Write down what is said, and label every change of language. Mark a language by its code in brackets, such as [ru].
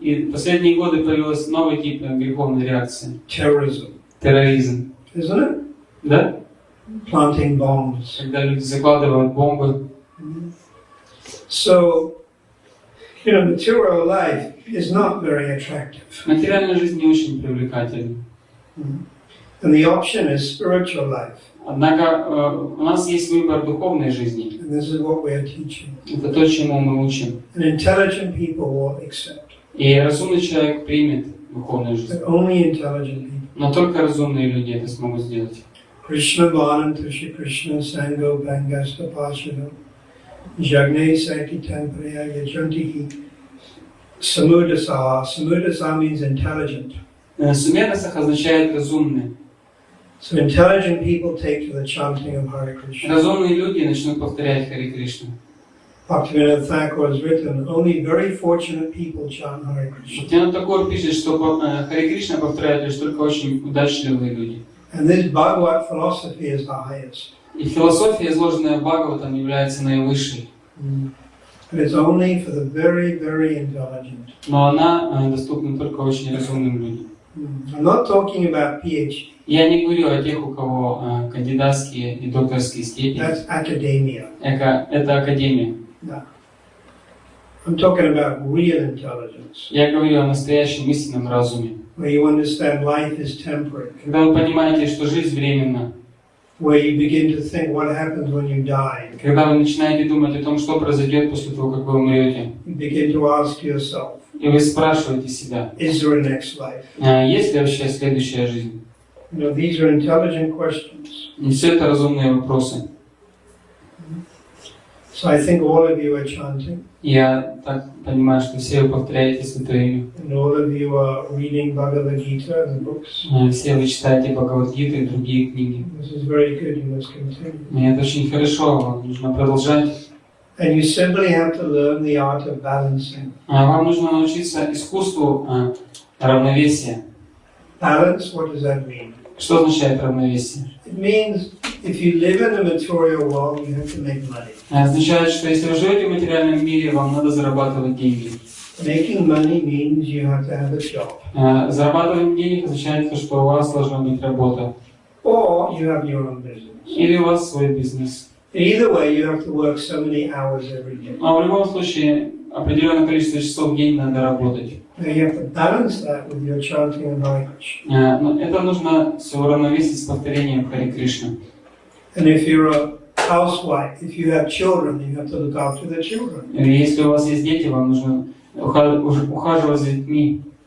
[ru] И в последние годы появился новый тип греховной реакции. [en] Terrorism. [ru] Терроризм. [en] Isn't it? [ru] Да? [en] Planting bombs. [ru] Когда люди закладывают бомбы. [en] So, material life is not very attractive. [ru] Материальная жизнь не очень привлекательна. [en] And the option is spiritual life. [ru] Однако у нас есть выбор духовной жизни. [en] And this is what we are teaching. [ru] Это то, чему мы учим. [en] And intelligent people will accept. [ru] И разумный человек примет духовную жизнь. [en] But only intelligent people. [ru] Но только разумные люди это смогут сделать. [sa] Krishna Bhanam Tushi Krishna Sango Bangasta Pashino Jagne Saki Tampraya Yajantihi [en] Samudasa. Samudasa means intelligent. [ru] Сумедасах означает разумный. [en] So intelligent people take to the chanting of Hare Krishna. [ru] Разумные люди начнут повторять Харе Кришну. [en] Bhaktivinoda Thakur has written, only very fortunate people chant Hare Krishna. [ru] Бхактивинода Тхакур пишет, что Харе Кришна повторяют лишь только очень удачливые люди. [en] And this Bhagavad philosophy is the highest. [ru] И философия, изложенная в Бхагаватам, является наивысшей. [en] But it's only for the very, very intelligent. [ru] Но она доступна только очень разумным людям. [en] I'm not talking about PhD. [ru] Я не говорю о тех, у кого кандидатские и докторские степени. [en] That's academia. [ru] Это академия. [en] No. I'm talking about real intelligence. [ru] Я говорю о настоящем истинном разуме. [en] Where you understand life is temporary. [ru] Когда вы понимаете, что жизнь временна. [en] Where you begin to think what happens when you die. [ru] Когда вы начинаете думать о том, что произойдет после того, как вы умрете. [en] You begin to ask yourself. [ru] И вы спрашиваете себя. [en] Is there a next life? [ru] Есть ли вообще следующая жизнь? [en] You know, these are intelligent questions. [ru] И все это разумные вопросы. [en] So I think all of you are chanting. [ru] Я так понимаю, что все вы повторяете Святое Имя. [en] And all of you are reading Bhagavad Gita and the books. [ru] Все вы читаете Бхагавад-гиту и другие книги. [en] This is very good. You must continue. [ru] И это очень хорошо, вам нужно продолжать. [en] And you simply have to learn the art of balancing. [ru] Вам нужно научиться искусству равновесия. [en] Balance, what does that mean? [ru] Что означает равновесие? [en] It means if you live in a material world, you have to make money. [ru] Означает, что если вы живете в материальном мире, вам надо зарабатывать деньги. [en] Making money means you have to have a job. [ru] Зарабатывать денег означает, что у вас должна быть работа. [en] Or you have your own business. [ru] Или у вас свой бизнес. [en] Either way, you have to work so many hours every day. [ru] Но в любом случае, определенное количество часов в день надо работать. [en] Now you have to balance that with your chanting of Hare Krishna. [ru] Но это нужно все уравновесить с повторением Харе Кришна. [en] And if you're a housewife, if you have children, you have to look after the children. [ru] Если у вас есть дети, вам нужно ухаживать за детьми.